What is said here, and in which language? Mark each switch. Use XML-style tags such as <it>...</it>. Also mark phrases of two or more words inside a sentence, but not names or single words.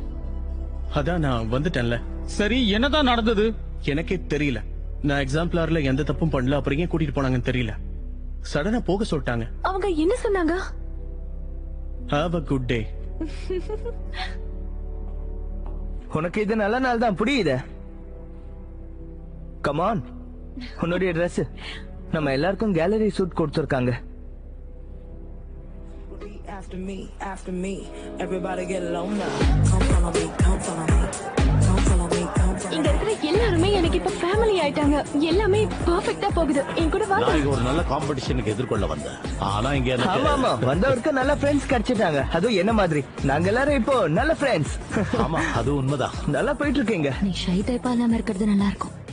<ta>அதான் நான் வந்துட்டேன்ல. சரி, என்னதான் நடந்தது? எனக்கே தெரியல. நான் எக்ஸாம்பிளார்ல எந்த தப்பும் பண்ணல. அப்புறம் ஏன் கூட்டிட்டு போனாங்கன்னு தெரியல. சடனா போக சொல்லிட்டாங்க. அவங்க என்ன சொன்னாங்க?</ta> <en>have a good day.</en> <ta>உனக்கு இது நல்ல நாள் தான் புரியுது. கமான், உன்னுடைய ட்ரெஸ் நம்ம எல்லாருக்கும்</ta> <en>gallery suit</en> <ta>கொடுத்துருக்காங்க.</ta> <en>After me, everybody get along now. Come follow me, come follow me. Come follow me, come follow me.</en> <ta>இங்க இருக்கிற எல்லாருமே எனக்கு இப்ப ஃபேமிலி ஆயிட்டாங்க. எல்லாமே பெர்ஃபெக்ட்டா போகுது. என் கூட வாங்க. நான் இங்க ஒரு நல்ல காம்படிஷனுக்கு எதிர்கொள்ள வந்தேன். ஆனா இங்க ஆமா ஆமா, வந்தவருக்கு நல்ல ஃப்ரெண்ட்ஸ் கிடைச்சிட்டாங்க. அதுவும் என்ன மாதிரி. நாங்க எல்லாரும் இப்போ நல்ல ஃப்ரெண்ட்ஸ். ஆமா, அது உண்மைதான். நல்லா போயிட்டு இருக்கீங்க. நீ ஷை டைப்பா இல்லாம இருக்கிறது நல்லா இருக்கும்.</ta>